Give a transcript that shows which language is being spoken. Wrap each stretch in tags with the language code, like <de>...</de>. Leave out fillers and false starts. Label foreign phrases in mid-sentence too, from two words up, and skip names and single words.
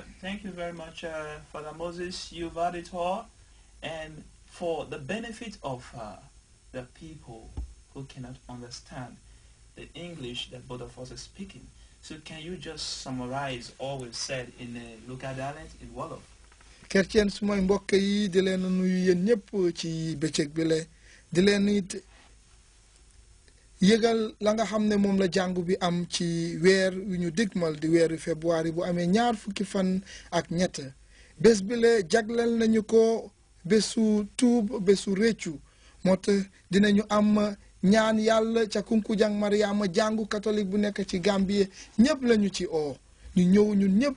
<en>Thank you very much, Father Moses. You've had it all. And for the benefit of the people who cannot understand the English that both of us are speaking, so can you just summarize all we've said in the local dialect in Wolof?</en> <wo>Kercien suma mbokk yi di leen nuyu yéen ñëpp ci bëccëg bi le di leen it yëgal la nga xam ne moom la jàngu bi am ci weer wi ñu digmal di weeru février bu amee ñaar fukki fan ak ñett bés bi le jagleel nañu ko bésu tuub bésu réccu moo tax dinañu am ñaan yàlla ca Kunkujang Mariama jàngu catholique bu nekk ci Gambie ñëpp lañu ci oo ñu ñëw ñun ñëpp</wo>